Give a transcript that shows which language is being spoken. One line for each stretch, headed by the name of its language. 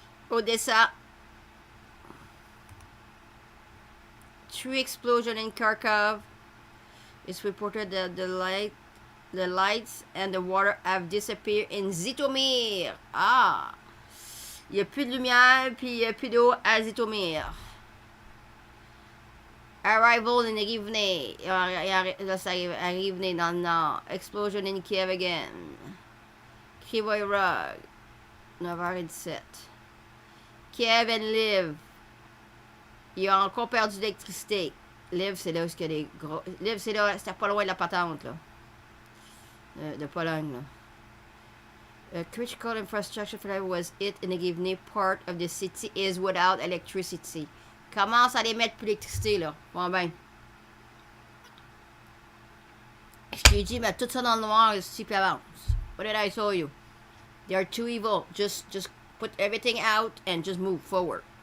English: Odessa. 3 explosion in Kharkov. It's reported that the lights and the water have disappeared in Zhytomyr. Ah!
French: Il n'y a plus de lumière, puis il n'y a plus d'eau à Zhytomyr.
English: Arrival in Rivne.
French: Là, ça arrive à Rivne dans le nord.
English: Explosion in Kiev again. Krivoy Rog. 9h17. Kiev and Lviv.
French: Ils ont encore perdu d'électricité. Lviv, c'est là où il y a des gros. Lviv, c'est là, c'était pas loin de la patente, là. De Pologne, là.
English: Critical infrastructure for Lviv was hit in the Rivne. Part of the city is without electricity.
French: Commence à les mettre plus d'électricité, là. Bon, ben. Je t'ai dit, mets tout ça dans le noir, ici, puis avance.
English: What did I tell you? They are too evil. Just put everything out and just move forward.